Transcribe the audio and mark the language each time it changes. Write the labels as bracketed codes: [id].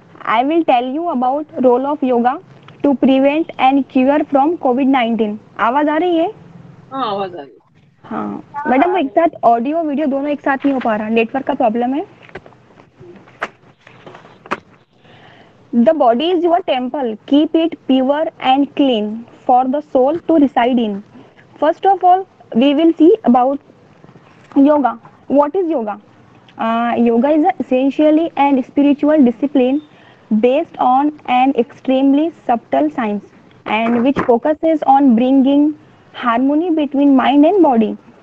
[en] I will tell you about role of yoga to prevent and cure from COVID-19. [hi] आवाज आ रही है? हाँ आवाज आ रही है। हाँ मैडम, वो एक साथ ऑडियो वीडियो दोनों एक साथ नहीं हो पा रहा, नेटवर्क का प्रॉब्लम है। [en] The body is your temple. Keep it pure and clean for the soul to reside in. First of all, we will see about yoga. What is yoga? Yoga is essentially an spiritual discipline based on an extremely subtle science and which focuses on bringing harmony between mind and body.